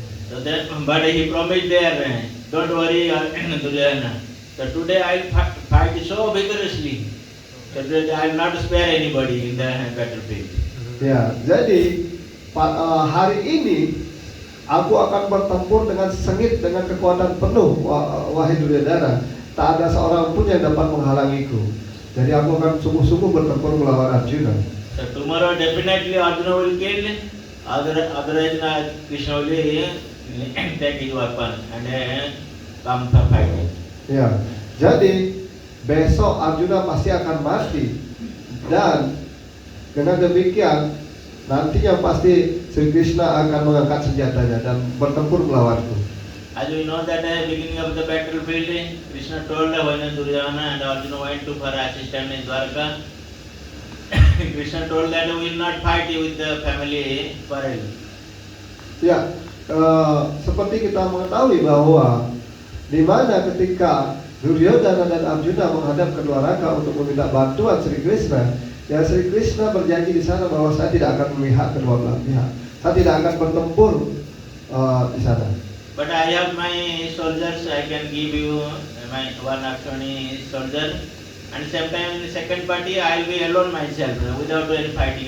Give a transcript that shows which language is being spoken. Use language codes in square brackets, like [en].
[en] So that, but he promised there, don't worry, Duryodhana. So today I'll fight so vigorously that I'll not spare anybody in the battlefield. [id] Ya, jadi hari ini aku akan bertempur dengan sengit, dengan kekuatan penuh, wahai Duryodhana. Tak ada seorang pun yang dapat menghalangiku. Jadi aku akan sungguh-sungguh bertempur melawan Arjuna. [en] So tomorrow definitely Arjuna will kill, otherwise Krishna will take his weapon and come for fighting. [id] Ya, jadi besok Arjuna pasti akan mati, dan dengan demikian nantinya pasti Sri Krishna akan mengangkat senjatanya dan bertempur melawanku. [en] As we know that at the beginning of the battlefield, Krishna told when Duryodhana and Arjuna went to for assistance in Dwarka, Krishna told that we will not fight with the family quarrel. [id] Ya, seperti kita mengetahui bahwa di mana ketika Duryodhana dan Arjuna menghadap ke Dwaraka untuk meminta bantuan Sri Krishna, ya Sri Krishna berjanji di sana bahwa saya tidak akan memihak kedua belah pihak. Saya tidak akan bertempur di sana. [en] But I have my soldiers, I can give you my one Akshani soldier, and same time in the second party I will be alone myself without any fighting.